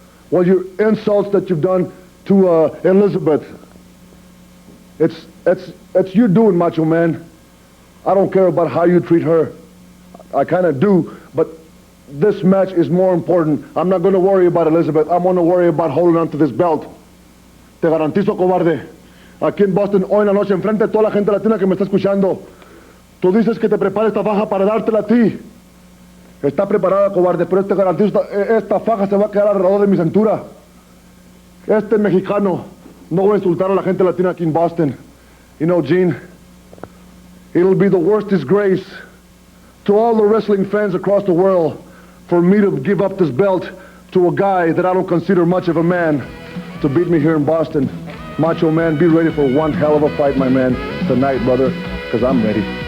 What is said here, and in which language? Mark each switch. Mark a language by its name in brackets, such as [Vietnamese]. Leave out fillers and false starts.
[English] Well, your insults that you've done to Elizabeth, it's you doing, Macho Man. I don't care about how you treat her. I kind of do, but this match is more important. I'm not going to worry about Elizabeth. I'm going to worry about holding on to this belt. [Spanish] Te garantizo, cobarde. Aquí en Boston, hoy en la noche, enfrente de toda la gente latina que me está escuchando, Tú dices que te prepara esta faja para dártela a ti. Está preparada, cobarde, pero te garantizo, esta faja se va a quedar alrededor de mi cintura. Este mexicano, no voy a insultar a la gente latina aquí en Boston. [English] You know, Gene, it'll be the worst disgrace to all the wrestling fans across the world for me to give up this belt to a guy that I don't consider much of a man to beat me here in Boston. Macho Man, be ready for one hell of a fight, my man, tonight, brother, because I'm ready.